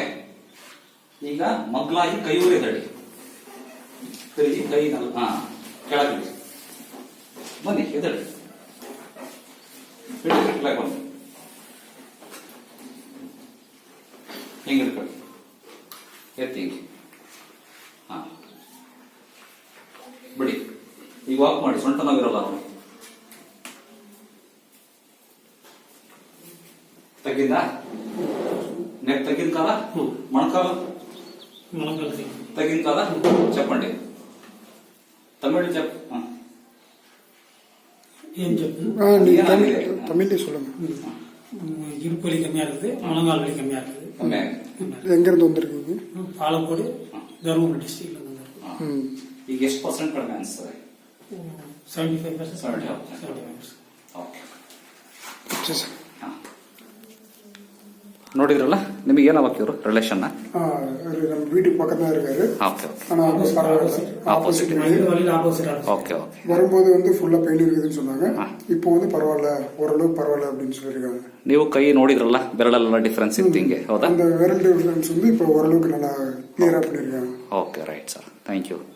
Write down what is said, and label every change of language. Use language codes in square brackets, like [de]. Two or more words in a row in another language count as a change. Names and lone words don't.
[kn] ಈಗ ಮಗ್ಲಾಗಿ ಕೈ ಎದಡಿ, ತಿರುಗಿ ಕೈ ಕೆಳಗೆ ಬನ್ನಿ, ಎದಡಿ ಬಿಡಿ, ಕೆಳಗೆ ಬನ್ನಿ, ಹಿಂಗೆ ಹಿಡ್ಕೊಳ್ಳಿ, ಎತ್ತಿ ಹಿಂಗೆ. ಬಿಡಿ. ಈಗ ವಾಕ್ ಮಾಡಿ, ಸೊಂಟ ನೋವಿರೋಲ್ಲ ನೋಡಿ. [te] తగ్గిందా? నెక్ తగ్గింది కదా? మొణకాలు తగ్గింది కదా? చెప్పండి, తమిళ చెప్ప. ఏం చెప్పు? [ta] తమిళ சொல்லுங்க. இடுப்பு வலி கம்மியா இருக்குது, முழங்கால் வலி கம்மியா இருக்குது. எங்க இருந்து வந்திருக்கீங்க? பாலக்கோடு, தருமபுரி டிஸ்ட்ரிக்ட்ல வந்திருக்கு. [kn] ಈಗ ಎಷ್ಟು ಪರ್ಸೆಂಟ್ ಕಡಿಮೆ ಅನಿಸ್ತದೆ? 75%. 75%. ಓಕೆ. ನೋಡಿದ್ರಲ್ಲ, ನಿಮಗೆ ಏನಾಗಬೇಕು ಇವರು ರಿಲೇಷನ್? [ta] நம்ம வீட்டுக்கு பக்கத்துல இருக்காரு. [en] opposite. okay okay. [ta] வரும்போது வந்து [en] full pain [ta] இருக்குதுன்னு சொன்னாங்க. இப்போ வந்து பரவாயில்ல, ஓரளவுக்கு பரவாயில்ல அப்படின்னு சொல்லியிருக்காங்க. [kn] ನೀವು ಕೈ ನೋಡಿದ್ರಲ್ಲ, ಬೆರಳೆಲ್ಲ ಡಿಫರೆನ್ಸ್ ಇತ್ತು ಹಿಂಗೆ, ಹೌದಾ? [ta] அந்த விரல் டிஃபரன்ஸ் வந்து இப்போ ஓரளவுக்கு நல்லா கிளியரா பண்ணிருக்காங்க. [en] okay, right sir, thank you.